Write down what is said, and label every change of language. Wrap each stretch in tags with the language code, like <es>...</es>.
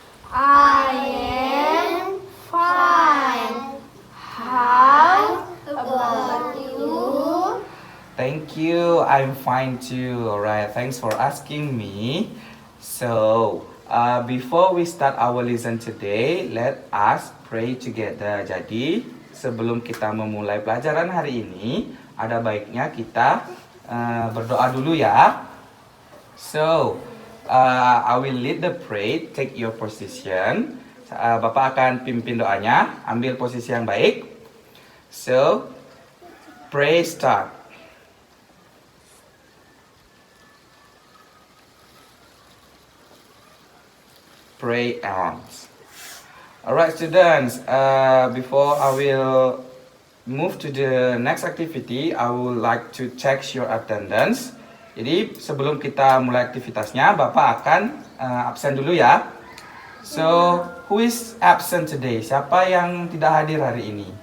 <en>I am fine. How about you? Thank you. I'm fine too. Alright, thanks for asking me. So, before we start our lesson today, let us pray together.</en> <id>Jadi, sebelum kita memulai pelajaran hari ini, ada baiknya kita berdoa dulu ya.</id> <en>So, I will lead the pray. Take your position.</en> <id>Bapak akan pimpin doanya. Ambil posisi yang baik.</id> <en>So, pray start. Pray on. Alright, students. Before I will move to the next activity, I would like to check your attendance.</en> <id>Jadi sebelum kita mulai aktivitasnya, Bapak akan absen dulu ya.</id> <en>So, who is absent today?</en> <id>Siapa yang tidak hadir hari ini?</id>